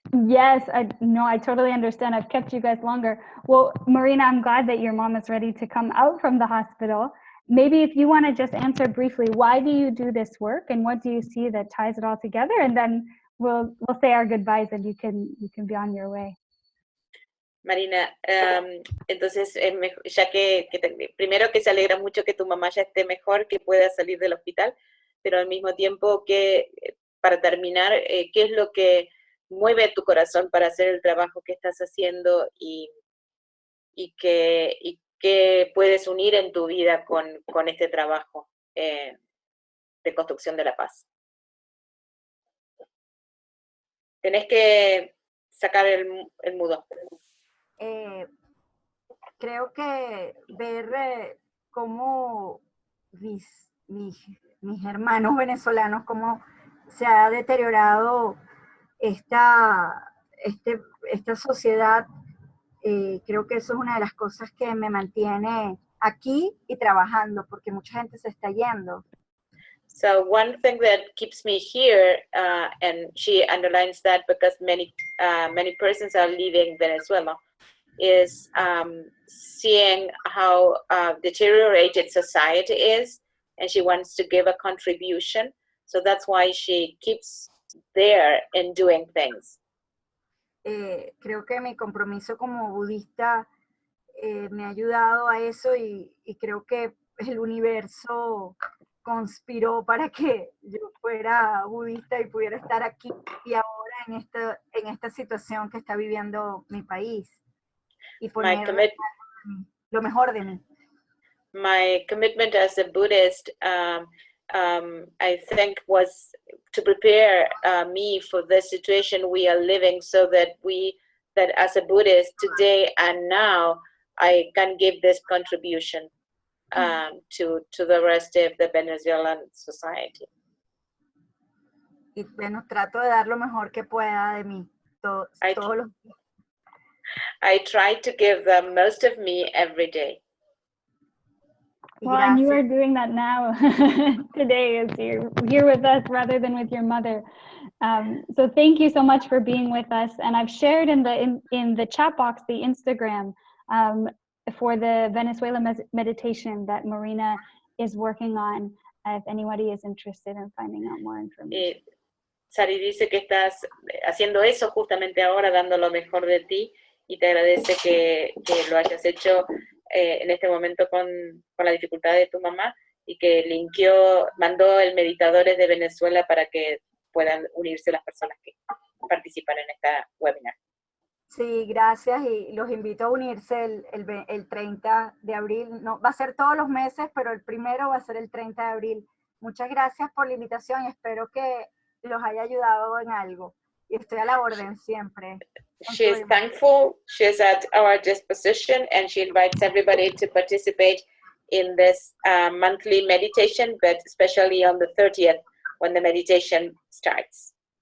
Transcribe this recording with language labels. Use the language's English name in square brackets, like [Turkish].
[English] Yes, I totally understand. I've kept you guys longer. Well, Marina, I'm glad that your mom is ready to come out from the hospital. Maybe if you want to just answer briefly, why do you do this work, and what do you see that ties it all together? And then we'll say our goodbyes, and you can be on your way. [Spanish] Marina, entonces, ya que primero que se alegra mucho que tu mamá ya esté mejor, que pueda salir del hospital, pero al mismo tiempo que, para terminar, ¿qué es lo que mueve tu corazón para hacer el trabajo que estás haciendo y que puedes unir en tu vida con este trabajo de construcción de la paz? Tenés que sacar el mudo. Creo que ver cómo mis hermanos venezolanos, cómo se ha deteriorado esta sociedad, creo que eso es una de las cosas que me mantiene aquí y trabajando, porque mucha gente se está yendo. [English] So one thing that keeps me here, and she underlines that because many persons are leaving Venezuela, is seeing how deteriorated society is, and she wants to give a contribution. So that's why she keeps there and doing things. [Spanish] Creo que mi compromiso como budista me ha ayudado a eso, y creo que el universo conspiró para que yo fuera budista y pudiera estar aquí y ahora en esta situación que está viviendo mi país, y poner lo mejor de mí. [English] My commitment as a Buddhist, I think, was to prepare me for the situation we are living, so that as a Buddhist today and now, I can give this contribution to the rest of the Venezuelan society. [Spanish] Y bueno, trato de dar lo mejor que pueda de mí todos los días. [English] I try to give the most of me every day. Well, and you are doing that now today, as you're here with us rather than with your mother. So thank you so much for being with us. And I've shared in the chat box the Instagram for the Venezuela meditation that Marina is working on, if anybody is interested in finding out more information. [Spanish] Sari dice que estás haciendo eso justamente ahora, dando lo mejor de ti, y te agradece que lo hayas hecho en este momento con la dificultad de tu mamá, y que mandó el Meditadores de Venezuela para que puedan unirse las personas que participan en esta webinar. Sí, gracias, y los invito a unirse el 30 de abril. No, va a ser todos los meses, pero el primero va a ser el 30 de abril. Muchas gracias por la invitación y espero que los haya ayudado en algo. Y estoy a la orden siempre. [English] She is thankful, she is at our disposition, and she invites everybody to participate in this monthly meditation, but especially on the 30th when the meditation starts.